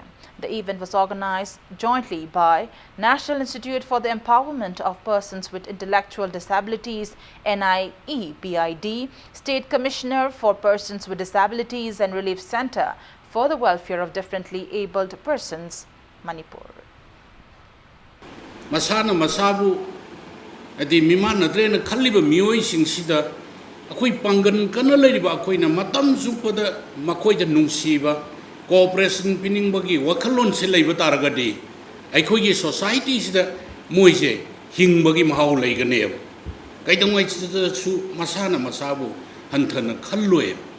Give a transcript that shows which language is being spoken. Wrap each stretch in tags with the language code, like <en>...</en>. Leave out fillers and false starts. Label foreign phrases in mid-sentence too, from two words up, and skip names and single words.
<en>The event was organized jointly by National Institute for the Empowerment of Persons with Intellectual Disabilities, NIEPID, State Commissioner for Persons with Disabilities and Relief Center for the Welfare of Differently Abled Persons, Manipur.</en> <mni>Masana masabu adi miman adrena khaliba mioi singsida akoi pangan kana leriba akoi na matam zupada makoi da nungsiba cooperation pining bagi wakhalon se leiba taragadi aikoi gi society sida moise hing bagi mahau leigane kaidamai sida su masana masabu hanthana khalloi</mni>